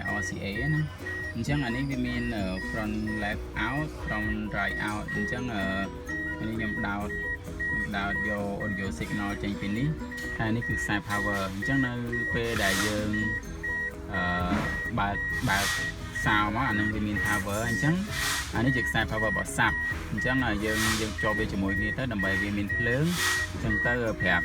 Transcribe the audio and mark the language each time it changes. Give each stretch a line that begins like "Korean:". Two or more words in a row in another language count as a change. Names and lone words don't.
Khmer: RCA ណាអញ្ចឹងអានេះវាមាន
English: front left out front right out
Khmer: អញ្ចឹងអានេះខ្ញុំដោតយក
English: audio signal
Khmer: ចេញពីនេះហើយនេះគឺខ្សែ power អញ្ចឹងនៅពេលដែលយើង បើកសោមកអានឹងវាមាន power អញ្ចឹងអានេះជាខ្សែ power របស់ sub អញ្ចឹងយើងចូលវាជាមួយគ្នាទៅដើម្បីវាមានភ្លើងអញ្ចឹងទៅប្រាប់